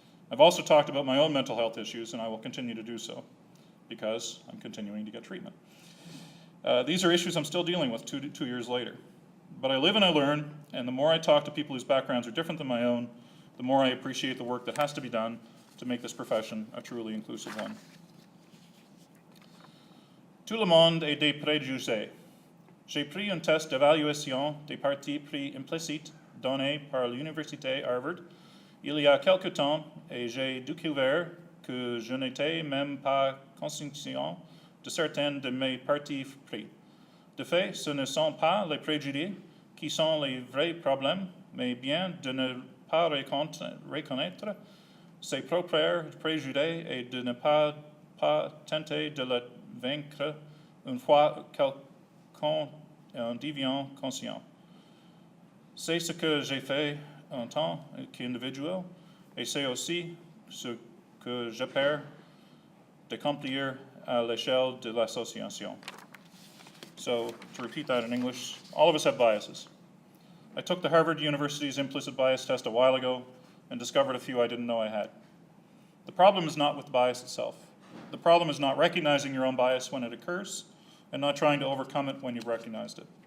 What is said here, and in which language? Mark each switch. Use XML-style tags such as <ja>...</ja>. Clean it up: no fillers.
<en>I've also talked about my own mental health issues, and I will continue to do so, because I'm continuing to get treatment. These are issues I'm still dealing with 2 years later. But I live and I learn, and the more I talk to people whose backgrounds are different than my own, the more I appreciate the work that has to be done to make this profession a truly inclusive one.</en> <fr>Tout le monde est des préjugés. J'ai pris un test d'évaluation des partis pris implicites donné par l'université Harvard il y a quelque temps, et j'ai découvert que je n'étais même pas conscient de certains de mes partis pris. De fait, ce ne sont pas les préjugés qui sont les vrais problèmes, mais bien de ne pas reconnaître ses propres préjugés et de ne pas tenter de les vaincre une fois qu'en devient conscient. C'est ce que j'ai fait en tant qu'individu, et c'est aussi ce que j'espère d'accomplir à l'échelle de l'association.</fr> <en>So, to repeat that in English, all of us have biases. I took the Harvard University's implicit bias test a while ago and discovered a few I didn't know I had. The problem is not with the bias itself. The problem is not recognizing your own bias when it occurs and not trying to overcome it when you've recognized it.</en>